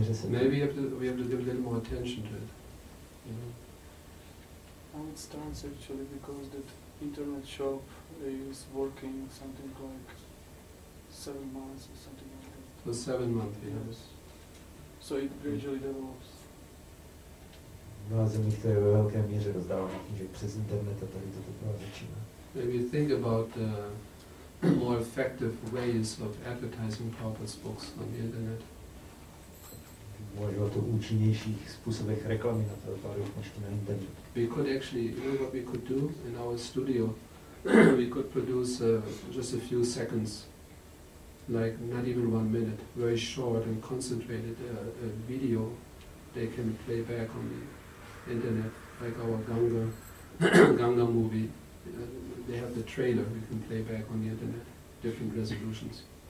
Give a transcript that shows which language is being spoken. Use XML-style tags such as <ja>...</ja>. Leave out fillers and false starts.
<en>Maybe we have to give a little more attention to it. You know? How it starts actually, because that internet shop is working something like 7 months or something like that. For 7 months, yes. So it gradually develops.</en> <cs>V mnoha zemích to je ve velké míře rozdávání knížek přes internet a tady to teprve začíná.</cs> <en>Maybe think about more effective ways of advertising Prabhupada's books on the internet.</en> <cs>Uvažovat o účinnějších způsobech reklamy na Prabhupádové knížky na internetu.</cs> <en>We could actually, you know what we could do in our studio? We could produce just a few seconds, like not even 1 minute, very short and concentrated video they can play back on the internet, like our Ganga movie. They have the trailer we can play back on the internet, different resolutions.</en>